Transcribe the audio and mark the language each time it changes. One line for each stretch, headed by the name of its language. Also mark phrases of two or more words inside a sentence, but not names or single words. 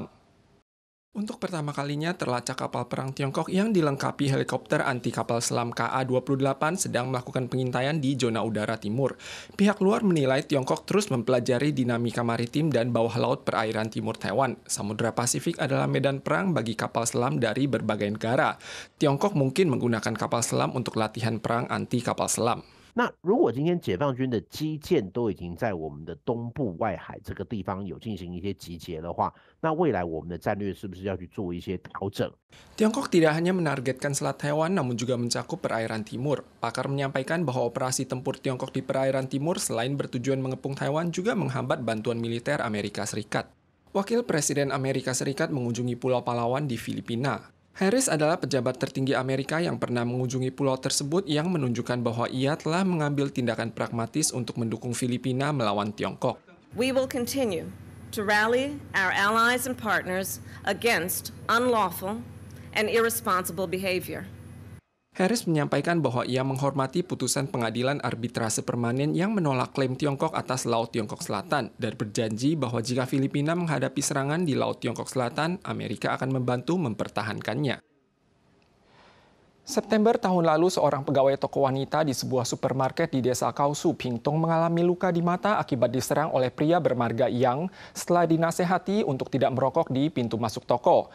Indonesian: Untuk pertama kalinya terlacak kapal perang Tiongkok yang dilengkapi helikopter anti kapal selam KA-28 sedang melakukan pengintaian di zona udara timur. Pihak luar menilai Tiongkok terus mempelajari dinamika maritim dan bawah laut perairan timur Taiwan. Samudra Pasifik adalah medan perang bagi kapal selam dari berbagai negara. Tiongkok mungkin menggunakan kapal selam untuk latihan perang anti kapal selam.
Chinese: 那如果今天解放军的基建都已经在我们的东部外海这个地方有进行一些集结的话，那未来我们的战略是不是要去做一些调整？
Indonesian: Tiongkok tidak hanya menargetkan Selat Taiwan, namun juga mencakup perairan timur. Pakar menyampaikan bahwa operasi tempur Tiongkok di perairan timur selain bertujuan mengepung Taiwan juga menghambat bantuan militer Amerika Serikat. Wakil Presiden Amerika Serikat mengunjungi Pulau Palawan di Filipina. Harris adalah pejabat tertinggi Amerika yang pernah mengunjungi pulau tersebut yang menunjukkan bahwa ia telah mengambil tindakan pragmatis untuk mendukung Filipina melawan Tiongkok.
English: We will continue to rally our allies and partners against unlawful and irresponsible behavior.
Indonesian: Harris menyampaikan bahwa ia menghormati putusan pengadilan arbitrase permanen yang menolak klaim Tiongkok atas Laut Tiongkok Selatan dan berjanji bahwa jika Filipina menghadapi serangan di Laut Tiongkok Selatan, Amerika akan membantu mempertahankannya. September tahun lalu, seorang pegawai toko wanita di sebuah supermarket di desa Kausu, Pingtung mengalami luka di mata akibat diserang oleh pria bermarga Yang setelah dinasehati untuk tidak merokok di pintu masuk toko.